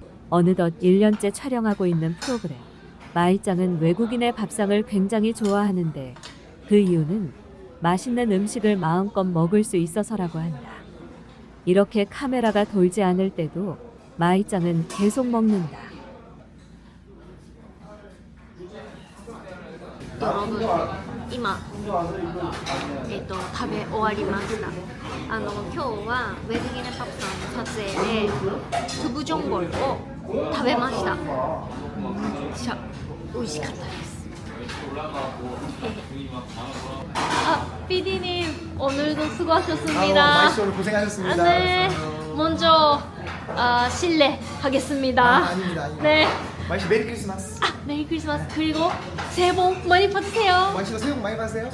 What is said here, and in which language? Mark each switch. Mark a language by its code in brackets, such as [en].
[ko] 어느덧 1년째 촬영하고 있는 프로그램. 마이짱은 외국인의 밥상을 굉장히 좋아하는데 그 이유는 맛있는 음식을 마음껏 먹을 수 있어서라고 한다. 이렇게 카메라가 돌지 않을 때도 마이짱은 계속 먹는다. [ja] 여러분, 今、食べ終わりました。今日はウェディングパプさんの撮影でトゥブジョンゴルを食べました。めっちゃ美味しかったです。 [ko] PD님 오늘도 수고하셨습니다. 마이씨 오늘 고생하셨습니다. 네, 먼저 실례하겠습니다. 아닙니다. 네, 마이씨 메리 크리스마스. 메리 크리스마스 그리고 새해 복 많이 받으세요. 마이씨도 새해 복 많이 받으세요.